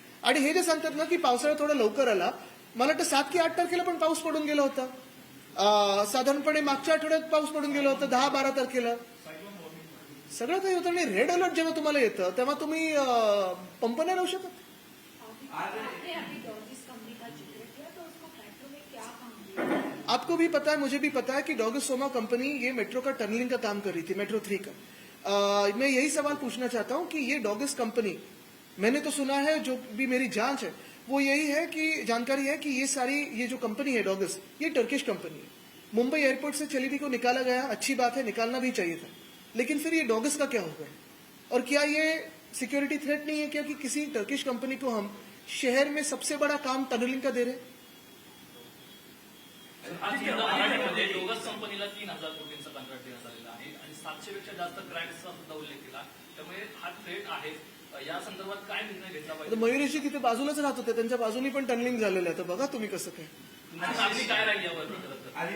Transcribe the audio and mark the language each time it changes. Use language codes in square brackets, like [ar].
[mr] आणि हे जे सांगतात ना की पावसाळा थोडा लवकर आला, मला वाटतं 7 की 8 तारखेला पण पाऊस पडून गेला होता. साधारणपणे मागच्या आठवड्यात पाऊस पडून गेला होता 10-12 तारखेला. सगळं काही होतं. आणि रेड अलर्ट जेव्हा तुम्हाला येतं तेव्हा तुम्ही पंप नाही लावू शकत. [hi] आपने अभी डॉर्जिस कंपनी का जिक्र किया तो उसको मेट्रो में क्या काम दिया? आपको भी पता है, मुझे भी पता है कि डॉगस सोमा कंपनी ये मेट्रो का टनलिंग का काम कर रही थी, मेट्रो 3 का. मैं यही सवाल पूछना चाहता हूं कि ये डॉगस कंपनी, मैंने तो सुना है, जो भी मेरी जांच है वो यही है कि जानकारी है कि ये जो कंपनी है डॉगस, ये टर्किश कंपनी है. मुंबई एयरपोर्ट से चली भी को निकाला गया, अच्छी बात है, निकालना भी चाहिए था. लेकिन फिर ये डॉगस का क्या होगा? और क्या ये सिक्योरिटी थ्रेट नहीं है क्या कि किसी टर्किश कंपनी को हम शहर में सबसे बड़ा काम टनलिंग का दे रहे हैं? [mr] आज मराठीमध्ये डोगस कंपनीला 3,000 कोटींचा कॉन्ट्रॅक्ट देण्यात आलेला आहे आणि 700 पेक्षा जास्त क्राईमचा सुद्धा उल्लेख केला. त्यामुळे हा थ्रेट आहे. या संदर्भात काय निर्णय घेतला आता पाहिजे? मयुरेशजी तिथे बाजूलाच राहत होते, त्यांच्या बाजूनी पण टनलिंग झालेलं आहे. तर बघा तुम्ही कसं काय. आणि मागणी काय राहील यावर खरं तर?